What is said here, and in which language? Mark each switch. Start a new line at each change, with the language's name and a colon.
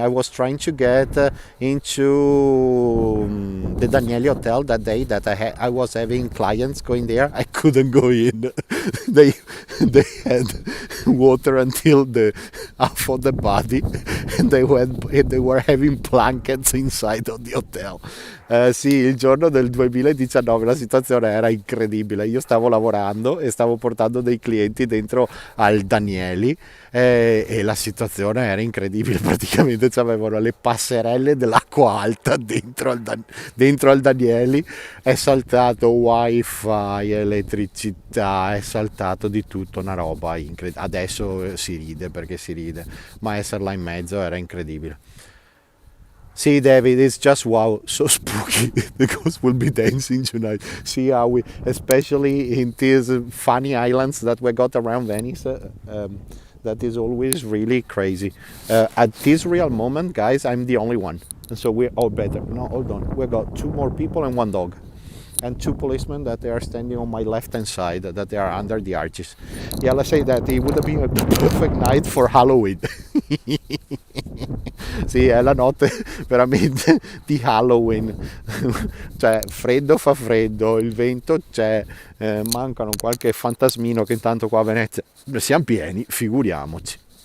English: I was trying to get into the Daniele Hotel that day. That I was having clients going there. I couldn't go in. they had water until the half of the body, and they were having blankets inside of the hotel.
Italian: Sì, il giorno del 2019 la situazione era incredibile. Io stavo lavorando e stavo portando dei clienti dentro al Danieli e la situazione era incredibile. Praticamente avevano le passerelle dell'acqua alta dentro al Danieli. È saltato wifi, elettricità, è saltato di tutto, una roba incredibile. Adesso si ride perché si ride, ma esserla in mezzo era incredibile.
English: See, David, it's just wow, so spooky. The ghost will be dancing tonight. See how especially in these funny islands that we got around Venice, that is always really crazy. At this real moment, guys, I'm the only one. And so we're all better. No, hold on. We got 2 more people and 1 dog. And 2 policemen that they are standing on my left hand side, that they are under the arches. Yeah, let's say that it would have been a perfect night for Halloween.
Italian: Sì, è la notte veramente di Halloween. Cioè, freddo fa freddo, il vento c'è, mancano qualche fantasmino che intanto qua a Venezia siamo pieni, figuriamoci.